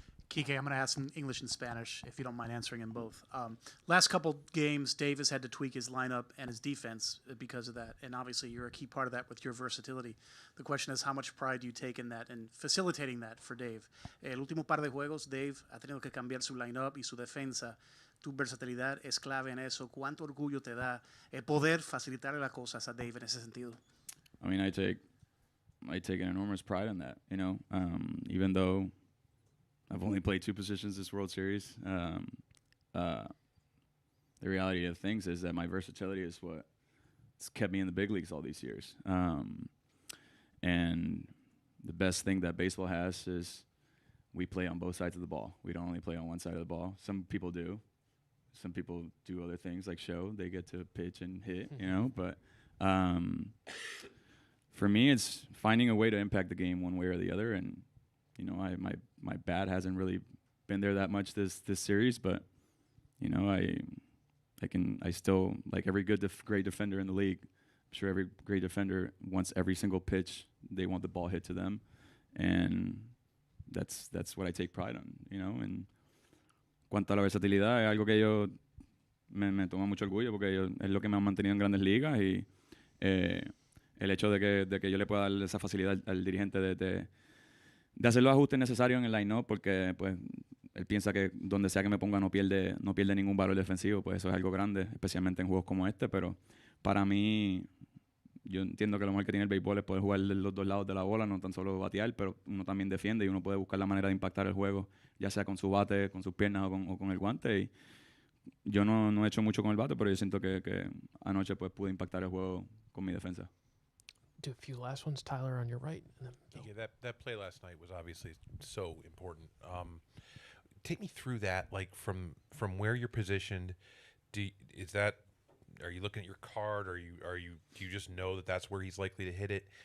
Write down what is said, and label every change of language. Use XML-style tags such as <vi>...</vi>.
<en>Kike, I'm going to ask in English and Spanish, if you don't mind answering in both. Last couple games, Dave has had to tweak his lineup and his defense because of that, and obviously you're a key part of that with your versatility. The question is, how much pride do you take in that and facilitating that for Dave?</en> <es>El último par de juegos, Dave ha tenido que cambiar su lineup y su defensa. Tu versatilidad es clave en eso. ¿Cuánto orgullo te da poder facilitarle las cosas a Dave en ese sentido?</es> <en>I mean, I take an enormous pride in that, even though I've only played 2 positions this World Series. The reality of things is that my versatility is what's kept me in the big leagues all these years. And the best thing that baseball has is we play on both sides of the ball. We don't only play on one side of the ball. Some people do. Some people do other things like show. They get to pitch and hit, But for me, it's finding a way to impact the game one way or the other. And my bat hasn't really been there that much this series, but I still, like every great defender in the league, sure every great defender wants every single pitch. They want the ball hit to them, and that's what I take pride on, you know.</en> <es>En cuanto a la versatilidad, es algo que yo me toma mucho orgullo porque es lo que me ha mantenido en grandes ligas y el hecho de que yo le pueda dar esa facilidad al dirigente de hacer los ajustes necesarios en el line-up, porque pues él piensa que donde sea que me ponga no pierde ningún valor defensivo, pues eso es algo grande, especialmente en juegos como este. Pero para mí, yo entiendo que lo mejor que tiene el béisbol es poder jugar de los dos lados de la bola, no tan solo batear, pero uno también defiende y uno puede buscar la manera de impactar el juego, ya sea con su bate, con sus piernas o con el guante. Y yo no he hecho mucho con el bate, pero yo siento que anoche pues pude impactar el juego con mi defensa.</es> <en>Do a few last ones, Tyler, on your right. And then Yeah, that play last night was obviously so important. Take me through that, like from where you're positioned. Are you looking at your card? Do you just know that that's where he's likely to hit it?</en>